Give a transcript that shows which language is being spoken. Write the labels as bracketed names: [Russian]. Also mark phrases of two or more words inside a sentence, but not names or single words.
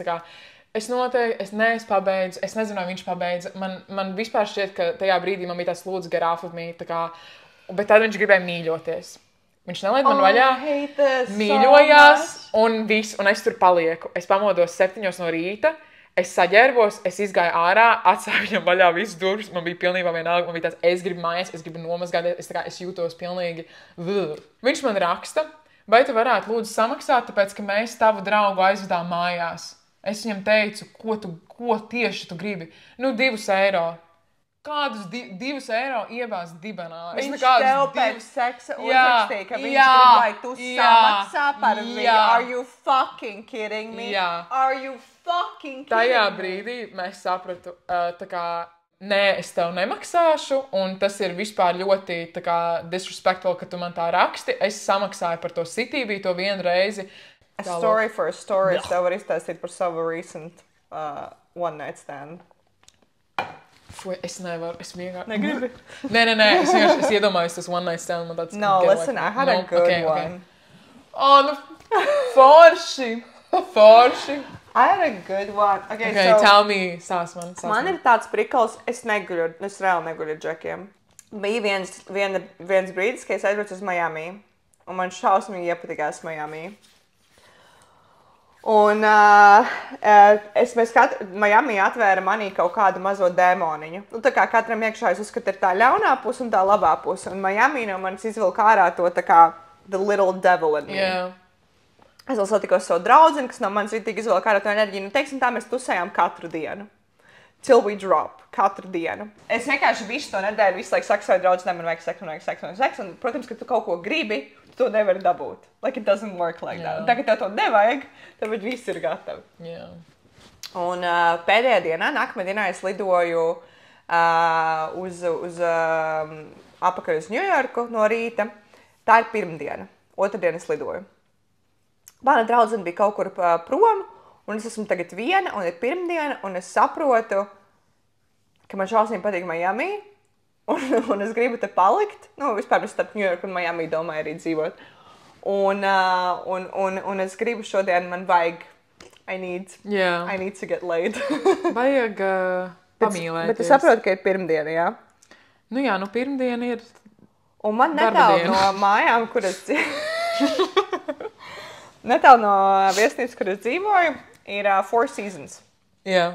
[Latvian] Tā kā Es noteikti, es pabeidzu, es nezinu, vai viņš pabeidza. Man vispār šķiet, ka tajā brīdī man bija tāds lūdzu [English] get off of me, [Latvian] tā kā, bet tad viņš gribēja mīļoties. Viņš nelaid man vaļā, mīļojās un viss, un es tur palieku. Es pamodos 7 no rīta, es saģērbos, es izgāju ārā, atstāju viņam vaļā visu durvis, man bija pilnībā vienalga, man bija tāds, es gribu mājās, es gribu nomazgāties, es jūtos pilnīgi. Viņš man raksta, vai tu varētu lūdzu samaksāt, tāpēc, ka mēs tavu draugu aizvedām mājās. Es viņam teicu, ko tieši tu gribi? 2 eiro. Kādus 2 eiro iebāz dibenā? Viņš tev pēc seksa uzrakstīja, ka viņš grib, lai tu samaksā par viņu. [English] Are you fucking kidding me? Are you fucking kidding me? [Latvian] Tajā brīdī mēs sapratu, tā kā, nē, es tev nemaksāšu, un tas ir vispār ļoti tā kā disrespectful, ka tu man tā raksti. Es samaksāju par to sitīvī to vienu reizi. [English] A story for a story. [Latvian] Es tev varu izstāstīt par savu [English] recent one night stand. [Latvian] Es nevaru, es vienkārši... Negribi? Nē, es iedomājos tas [English] one night stand. [Latvian] Tāds, [English] no, listen, I had a good one. [Latvian] Oh, forši. [English] I had a good one. Okay, so, tell me, [Latvian] sās man. Man ir tāds prikals, es reāli neguļu ar džekiem. Bija viens brīdis, ka es aizbraucu uz Miami, un man šausmīgi iepatikās Miami. Un Miami atvēra manī kaut kādu mazo dēmoniņu. Tā kā katram iekšā es uzskatu ir tā ļaunā puse un tā labā puse. Un Miami no manis izvilka ārā to tā kā [English] the little devil in me. [Latvian] Yeah. Es vēl satikos savu draudzeni, kas no manis ritīgi izvilka ārā to enerģiju. Teiksim tā, mēs tusējām katru dienu. [English] Till we drop. [Latvian] Katru dienu. Es vienkārši visu to nedēļu visu laiku saku savai draudzenei, man vajag seks. Un, protams, ka tu kaut ko gribi, tu to nevari dabūt. [English] Like it doesn't work like that. [Latvian] Un tagad tev to nevajag, tad viss ir gatavi. Yeah. Un pēdējā dienā, nākamajā dienā es lidoju apakaļ uz Ņujorku no rīta. Tā ir pirmdiena. Otrdien es lidoju. Mana draudzene bija kaut kur prom, un es esmu tagad viena, un ir pirmdiena, un es saprotu, ka man šausmīgi patīk Miami, un es gribu te palikt. Vispār es starp Ņujorku un Miami domāju arī dzīvot. Un es gribu šodien, man vajag, [English] I need to get laid. [Latvian] Vajag pamīlēties. Bet tu saproti, ka ir pirmdiena, jā? Pirmdiena ir un man netālu no mājām, kur es netālu no viesnīcas, kur es dzīvoju, ir Four Seasons. Jā.